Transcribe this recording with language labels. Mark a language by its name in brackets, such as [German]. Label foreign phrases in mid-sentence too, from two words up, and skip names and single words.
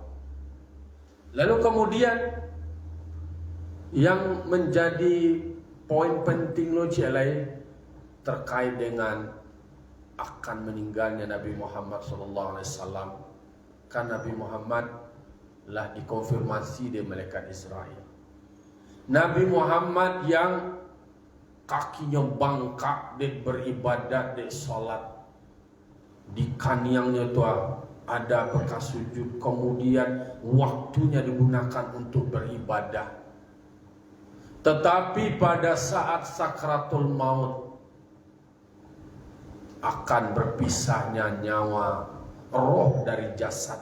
[Indonesian] Lalu kemudian yang menjadi poin penting logik lain terkait dengan akan meninggalnya Nabi Muhammad SAW. Kan Nabi Muhammad lah dikonfirmasi di malaikat Israel. Nabi Muhammad yang kakinya [Minangkabau] bangkak dek beribadat, dek solat, di kaniangnya tu [Indonesian] ada bekas sujud, kemudian waktunya digunakan untuk beribadah. Tetapi pada saat sakratul maut akan berpisahnya nyawa roh dari jasad.